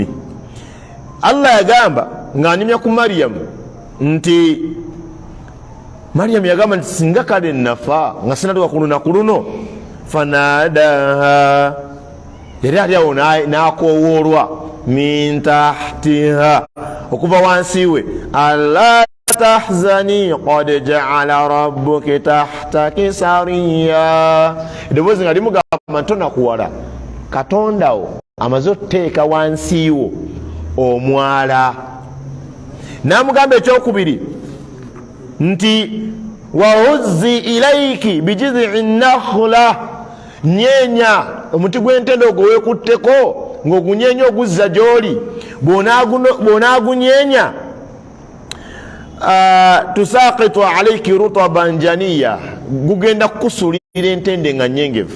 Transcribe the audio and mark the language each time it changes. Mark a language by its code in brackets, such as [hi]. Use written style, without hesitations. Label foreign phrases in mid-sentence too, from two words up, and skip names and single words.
[lg] Allah yagamba ng'anyumya ku Mariyamu nti Mariyamu yagamba nti singa kale nafa nga sinatuuka ku lunaku luno fanadaha yali ali awo n'akoowoolwa [ar] من تحتها [lg] okuva wansi we [ar] ألا تحزني قد جعل ربك تحتك سريا. [lg] Eddoboozi nga limugamba tonakuwala, katondawo amaze oteeka wansiiwo omwala. N'amugamba ekyokubiri nti [ar] وهزي إليك بجذع النخلة, [lg] nyenya omuti gw'entende ogwo weekutteko ng'ogunyenya oguzza gy'oli, bw'onaagunyenya [ar] تساقط عليك رطبا جنيا, [lg] gugenda kukusuulira entende nga nyengevu.